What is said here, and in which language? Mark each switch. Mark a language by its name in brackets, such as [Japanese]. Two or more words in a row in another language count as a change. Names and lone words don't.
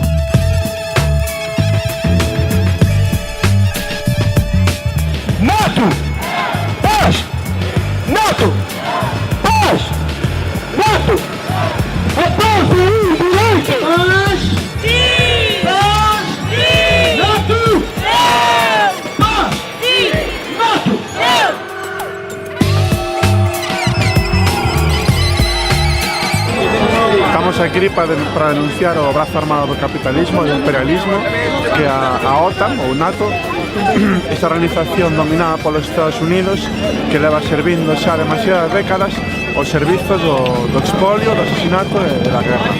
[Portuguese] NATO! Paz! NATO! Paz! NATO! A paz e o direito! Paz! Sim! Paz! Sim! NATO! Paz! Sim! NATO! [Galician] Estamos aquí para denunciar o brazo armado do capitalismo e do imperialismo, que a OTAN, ou NATO, esta organización dominada polos Estados Unidos, que leva servindo xa demasiadas décadas os servizos do expolio, do asesinato e da guerra.